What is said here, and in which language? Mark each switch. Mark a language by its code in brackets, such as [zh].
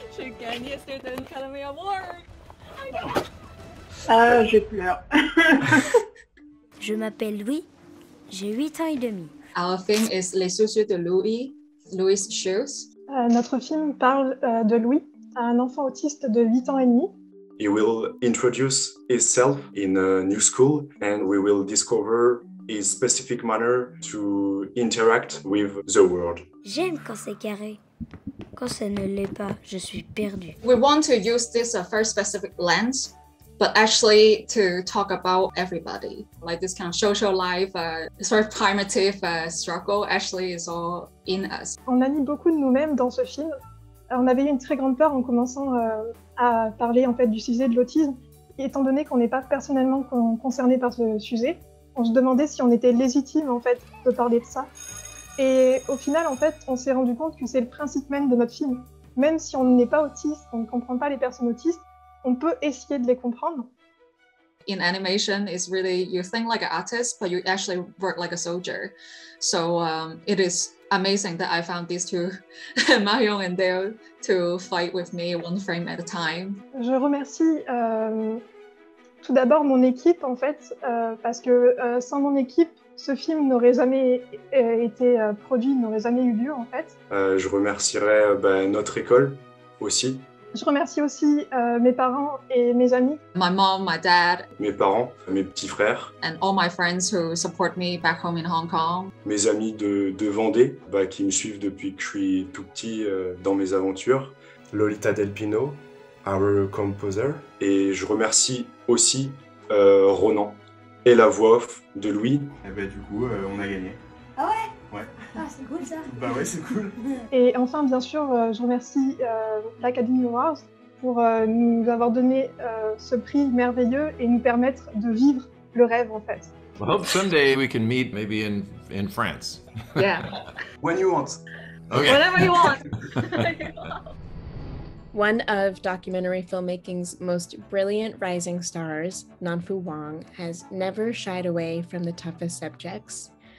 [fr] J'ai gagné Student Academy Award. Ah, je pleure. Je m'appelle Louis, j'ai 8 ans et demi. [en] Our film is Les Soucis de Louis, Louis' Shoes. [fr] Notre film parle de Louis, un enfant autiste de 8 ans et demi. [en] He will introduce himself in a new school and we will discover his specific manner to interact with the world. [fr] J'aime quand c'est carré. Quand ça ne l'est pas, je suis perdue. [en] We want to use this very specific lens, but actually to talk about everybody. Like this kind of social life, sort of primitive struggle actually is all in us. [fr] On a mis beaucoup de nous-mêmes dans ce film. On avait eu une très grande peur en commençant à parler en fait du sujet de l'autisme. Étant donné qu'on n'est pas personnellement concerné par ce sujet, on se demandait si on était légitime en fait de parler de ça. Et au final, en fait, on s'est rendu compte que c'est le principe même de notre film. Même si on n'est pas autiste, on ne comprend pas les personnes autistes, on peut essayer de les comprendre. [en] in animation is really, you think like an artist, but you actually work like a soldier. So it is amazing that I found these two, Marion and Dale, to fight with me one frame at a time. [fr] Je remercie tout d'abord mon équipe en fait, parce que sans mon équipe, ce film n'aurait jamais été produit, n'aurait jamais eu lieu en fait. Je remercierai notre école aussi. Je remercie aussi mes parents et mes amis. [en] My mom, my dad. [fr] Mes parents, mes petits frères. [en] And all my friends who support me back home in Hong Kong. [fr] Mes amis de Vendée, qui me suivent depuis que je suis tout petit dans mes aventures. Lolita Delpino, [en] our composer. [fr] Et je remercie aussi Ronan et la voix off de Louis. Et du coup, on a gagné. Ah ouais? Ouais. Ah, c'est cool ça. Bah ouais, c'est cool. Et enfin, bien sûr, je remercie l'Academy Awards pour nous avoir donné ce prix merveilleux et nous permettre de vivre le rêve en fait. [en] I hope someday we can meet maybe in France. Yeah. When you want. Okay. Whatever you want. One of documentary filmmaking's most brilliant rising stars, Nanfu Wang, has never shied away from the toughest subjects.